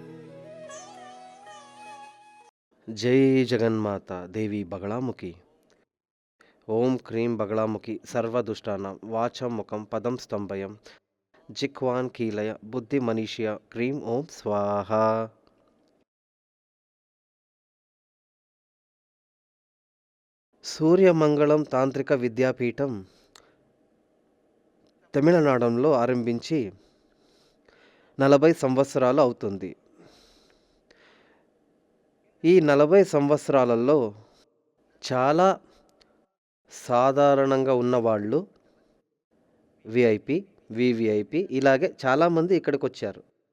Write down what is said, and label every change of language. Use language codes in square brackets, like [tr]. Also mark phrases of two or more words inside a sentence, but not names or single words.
[sa] जय जगन्माता देवी बगलामुखी। ओम क्रीं बगलामुखी सर्वदुष्टानां वाचं मुखं पदं स्तंभयं जिह्वान् कीलय बुद्धिमनीषय क्रीं ओम स्वाहा। [te] సూర్యమంగళం తాంత్రిక విద్యాపీఠం తమిళనాడులో ఆరంభించి 40 సంవత్సరాలు అవుతుంది. ఈ 40 సంవత్సరాలలో చాలా సాధారణంగా ఉన్నవాళ్ళు విఐపి, వివిఐపి ఇలాగే చాలామంది ఇక్కడికి వచ్చారు.